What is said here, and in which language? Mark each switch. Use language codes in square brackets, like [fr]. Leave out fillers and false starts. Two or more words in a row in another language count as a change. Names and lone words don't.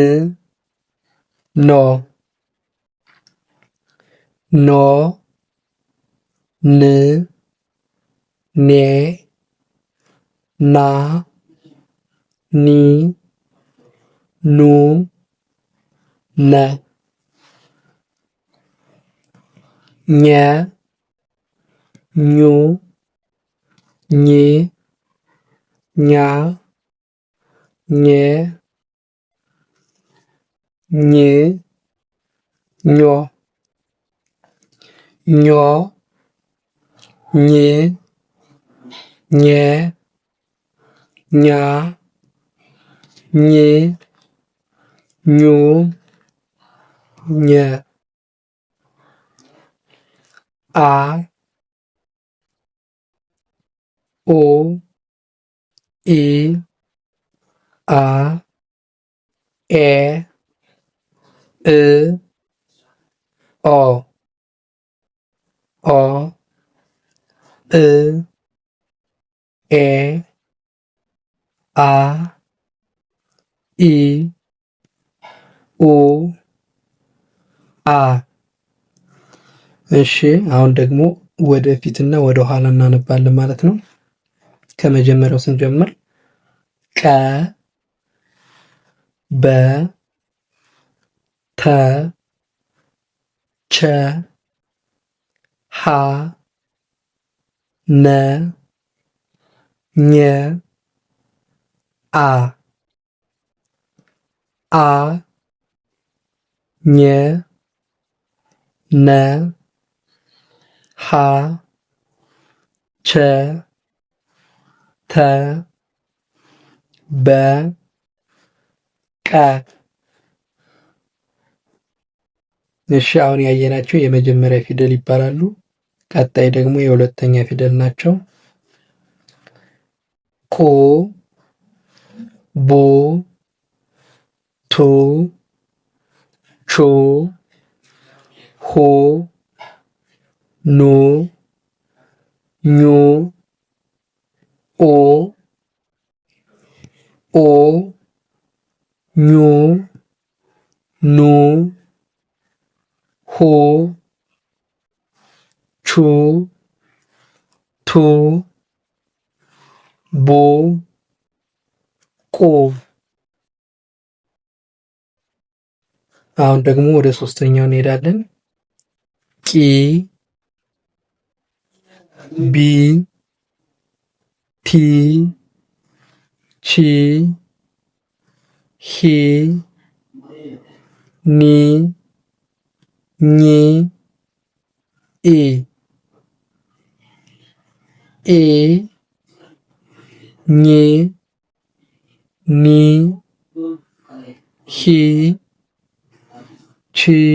[am] ኖ ኖ ን ኔ ና ኒ ኑ ነ ኘ ኙ ኚ ኛ ኘ ኝ ኞ ኞ ኝ ኘ ኛ ኝ ኙ ኘ አ ኦ ኢ አ ኤ እ ኦ ኦ እ ኤ አ ኢ ኡ አ። እሺ አሁን ደግሞ ወደፊትና ወደ ኋላ እናነባለን ማለት ነው። ከመጀመሪያው ስንጀምር ቀ በ ተ ቸ ሀ ነ ኘ አ አ ኘ ነ ሀ ቸ ተ በ ቀ። እሺ አሁን ያየናቸው የመጀመሪያ ፊደል ይባላሉ። ቀጣይ ደግሞ የሁለተኛ ፊደል ናቸው። ኮ ቦ ቶ ቾ ሆ ኖ ኞ ኦ ኦ ኞ ኖ ሆ ቾ ቶ ቦ ቆ። አሁን ደግሞ ወደ ሶስተኛው እንሄዳለን። ቂ ቢ ቲ ቺ ሂ ኒ ኚ ኢ ኤ ኜ ኒ ሂ ቺ